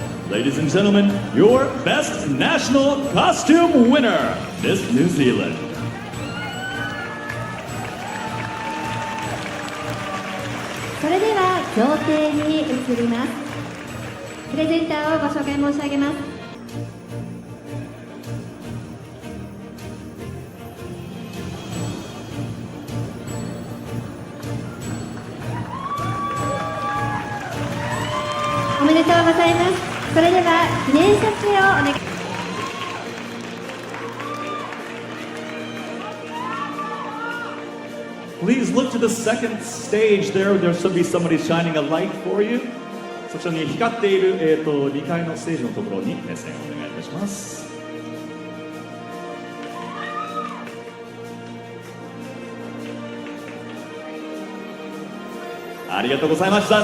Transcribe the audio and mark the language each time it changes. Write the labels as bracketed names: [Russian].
[English] Ladies and gentlemen, your best national costume winner, Miss New Zealand. [Japanese] それでは贈呈に移ります。プレゼンターをご紹介申し上げます。おめでとうございます。それでは記念撮影をお願いします。 [English] Please look to the second stage there. There should be somebody shining a light for you. [Japanese] そちらに光っている、2階のステージのところに目線をお願いいたします。ありがとうございました。